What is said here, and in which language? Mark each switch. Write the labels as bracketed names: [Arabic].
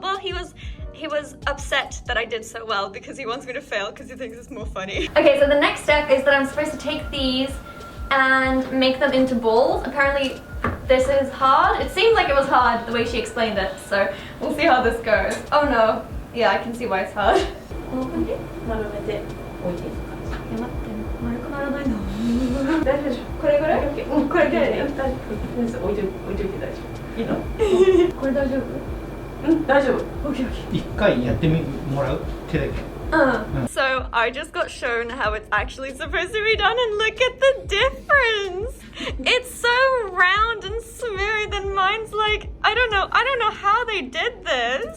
[English] Well, he was upset that I did so well because he wants me to fail because he thinks it's more funny. Okay, so the next step is that I'm supposed to take these and make them into balls. Apparently this is hard. It seemed like it was hard the way she explained it, so we'll see how this goes. Oh no. Yeah, I can see why it's hard. [Japanese] 丸めて置いていく感じ。待って、丸くならないの。大丈夫でしょ。これぐらい？これぐらいでいい？置いといて大丈夫。いいの？これ大丈夫？大丈夫。一回やってもらう手だけ。 [English] So I just got shown how it's actually supposed to be done, and look at the difference. It's so round and smooth, and mine's like I don't know how they did this.